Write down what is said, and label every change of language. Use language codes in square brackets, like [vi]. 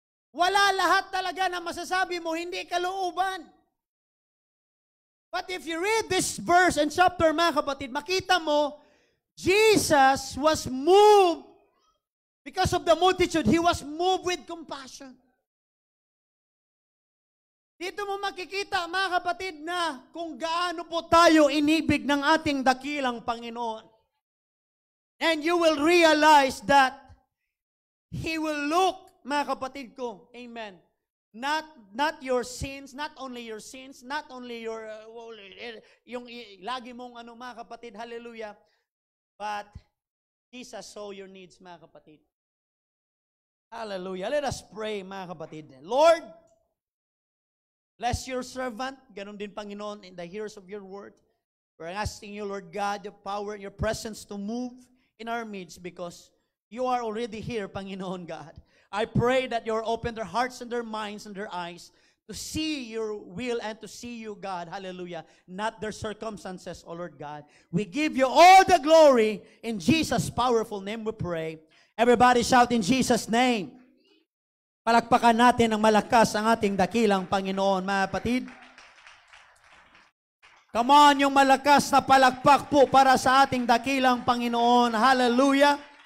[tl] Wala lahat talaga na masasabi mo, hindi kalooban. [en] But if you read this verse and chapter, [tl] mga kapatid, makita mo, [en] Jesus was moved because of the multitude. He was moved with compassion. [tl] Dito mo makikita, mga kapatid, na kung gaano po tayo inibig ng ating dakilang Panginoon. [en] And you will realize that He will look, [tl] mga kapatid ko, [en] amen, not your sins, not only your sins, not only your, [tl] yung lagi mong mga kapatid, [en] hallelujah, but Jesus saw your needs, mga kapatid. Hallelujah. Let us pray, [tl] mga kapatid. [en] Lord, bless your servant. [tl] Ganon din, [en] Panginoon, in the hearers of your word. We're asking you, Lord God, your power, your presence to move in our midst because you are already here, Panginoon God. I pray that you open their hearts and their minds and their eyes to see your will and to see you, God. Hallelujah. Not their circumstances, O Lord God. We give you all the glory. In Jesus' powerful name we pray. Everybody shout in Jesus' name. [tl] Palakpakan natin ng malakas ang ating dakilang Panginoon, mga kapatid. [en] Come on, [tl] yung malakas na palakpak po para sa ating dakilang Panginoon. Hallelujah.